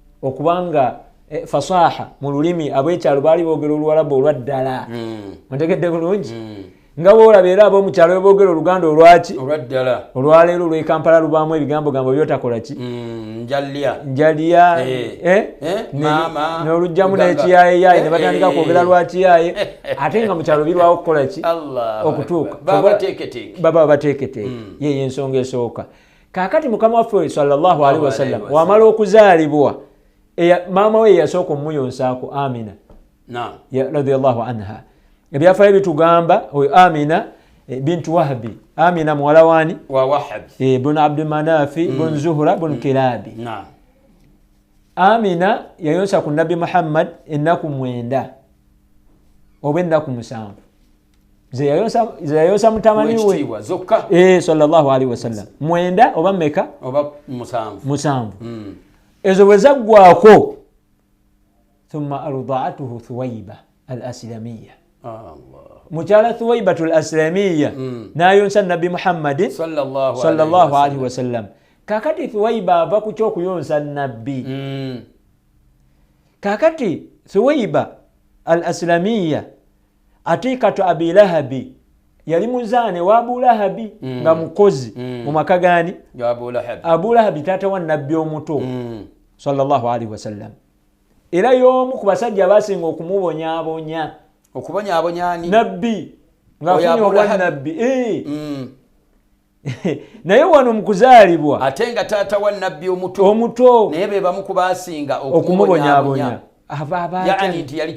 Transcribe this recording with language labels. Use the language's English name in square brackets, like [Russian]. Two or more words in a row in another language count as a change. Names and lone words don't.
[Ganda] okubanga fasaha mu lulimi ab'ekyalo baali boogera oluwalabu olwaddala ontegedde bulungi nga boolaba era ab'omukyalo boogera oluganda olwaki olwaleero olw'ekampala lubaamu ebigambo byotakola ki njalya n'olugjamu n'ekiyayeyaye ne batandika kwogera lwakiyaye ate nga mukyalo birwawo okukola ki okutuuka baba bateeketeeke yeyo ensonga esooka. Kaakati mukama waffe [Arabic] sallallahu alaihi wasallam [Ganda] wamala okuzaalibwa maama we yasooka omuyonsaako Amina [Arabic] radiyallahu anha. [Ganda] Ebyafaayo bitugamba oyo Amina bintu Wahabi, Amina muwala wani wa Wahab ibn Abd Manaf ibn Zuhra ibn Kilabi. Amina yayonsa ku Nabi Muhammad ennaku 9 oba ennaku 7 ze yayonsa mutamani we [Arabic] sallallahu alaihi wasallam [Ganda] 9 oba meka oba 7 ezo bwe zaggwako [Arabic] thumma ardaatuhu Thuwaiba al-Aslamiyya [Ganda] mukyala Thuwaibatu al-Aslamiyya n'ayonsa Nabi Muhammad [Arabic] sallallahu alaihi wasallam. [Ganda] Kakati Thuwaiba ava ku ky'okuyonsa Nabbi. Kakati Thuwaiba al-Aslamiyya Atikatu Abi Lahabi yali muzaane wa Abu Lahabi nga mukozi mu maka gani Abu Lahabi taata wa Nabbi omuto [Arabic] sallallahu alaihi wasallam. [Ganda] Era y'omu ku basajja abasinga okumubonyaabonya ani Nabbi ng'afunye obwa Nabbi naye wano mu kuzaalibwa ate nga taata wa Nabbi omuto naye be bamu ku baasinga okumubonyaabonya yaani nti yali